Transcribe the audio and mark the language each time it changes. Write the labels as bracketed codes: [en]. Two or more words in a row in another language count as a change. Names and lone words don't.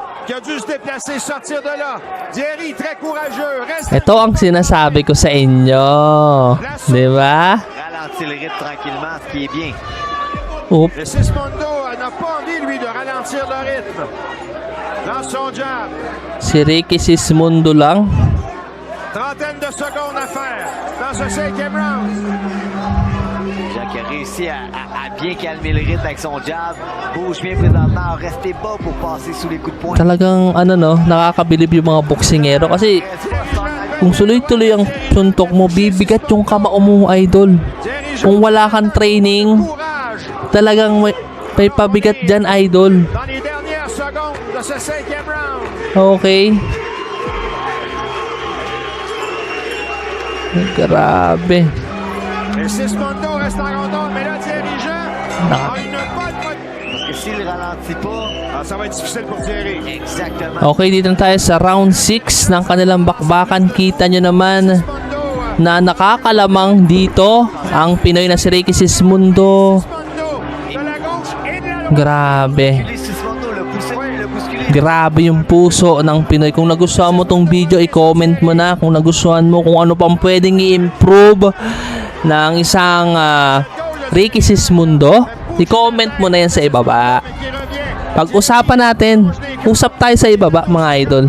[tl] Ito ang sinasabi ko sa inyo. Di ba? Oop. Si Ricky Sismundo lang. [fr] Trentaine de secondes à faire dans ce 5e round. Jean qui a réussi à bien calmer le rythme avec son jab. Bouge bien présentement, restez bas pour passer sous les coups de poing. [tl] Talagang nakakabilib yung mga boksingero kasi kung suloy-tuloy ang suntok mo, bibigat yung kamao mo, idol. Kung wala kang training, talagang may pabigat dyan, idol. [fr] Dans les dernières secondes de ce 5e round. [tl] Okay. Grabe. [fr] Et Sismundo reste en contrôle, mais le dirigeant a une bonne... Parce que s'il ralentit pas, ça va être difficile pour Thierry. exactement. [tl] Okay, dito na tayo sa round 6 ng kanilang bakbakan. Kita nyo naman na nakakalamang dito ang Pinoy na si Ricky Sismundo. [fr] De la gauche et de la droite. [tl] Grabe. [fr] Sismundo l'a poussé, l'a bousculé. [tl] Grabe yung puso ng Pinoy. Kung nagustuhan mo tong video, i-comment mo na kung nagustuhan mo, kung ano pang pwedeng i-improve ng isang Ricky Sismundo. I-comment mo na yan sa ibaba. Pag-usapan natin, usap tayo sa ibaba, mga idol.